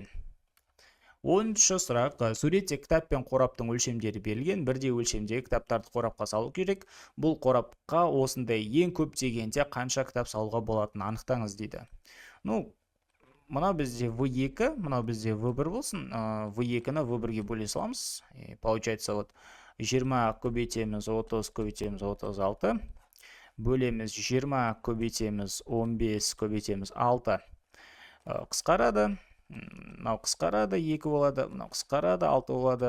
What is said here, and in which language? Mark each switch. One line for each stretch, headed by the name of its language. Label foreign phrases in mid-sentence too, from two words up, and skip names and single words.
Kazakh: 10-шы сұрақ. Суретте кітап пен қораптың өлшемдері берілген. Бірдей өлшемдегі кітаптарды қорапқа салу керек. Бұл қорапқа осындай ең көп дегенде қанша кітап салуға болатынын анықтаңыз дейді. Мынау бізде В2, мынау бізде В1 болсын. В2-ні В1-ге бөле саламыз. Получается, 20 көбейтеміз 30 көбейтеміз 36. Бөлеміз 20 көбейтеміз 15 көбейтеміз 6. Қысқарады. Мынау қысқарады, 2 болады. Мынау қысқарады, 6 болады.